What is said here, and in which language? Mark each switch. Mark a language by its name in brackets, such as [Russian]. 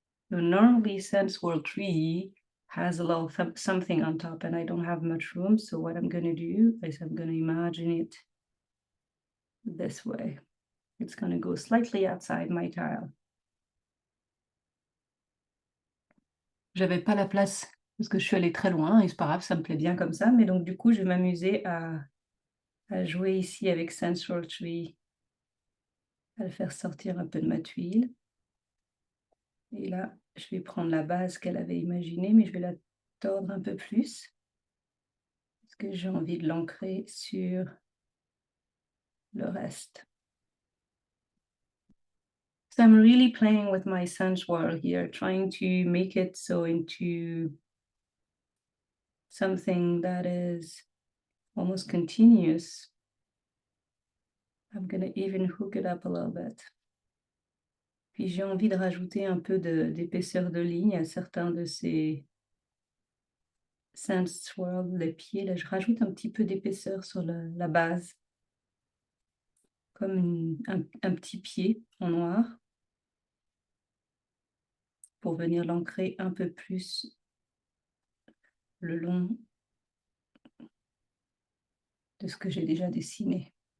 [English] So normally Sense World Tree has a little something on top, and I don't have much room, so what I'm going to do is I'm going to imagine it this way. It's going to go slightly outside my tile. [French] J'avais pas la place parce que je suis allée très loin et c'est pas grave, ça me plaît bien comme ça, mais donc du coup je vais m'amuser à jouer ici avec Sense World Tree, à le faire sortir un peu de ma tuile. Et là, je vais prendre la base qu'elle avait imaginée, mais je vais la tordre un peu plus parce que j'ai envie de l'ancrer sur le reste. [English] So I'm really playing with my Sense World here, trying to make it so into something that is almost continuous. I'm going to even hook it up a little bit. [French] Puis j'ai envie de rajouter un peu d'épaisseur de ligne à certains de ces Sense World, les pieds. Là, je rajoute un petit peu d'épaisseur sur la base, comme un petit pied en noir, pour venir l'ancrer un peu plus le long de ce que j'ai déjà dessiné.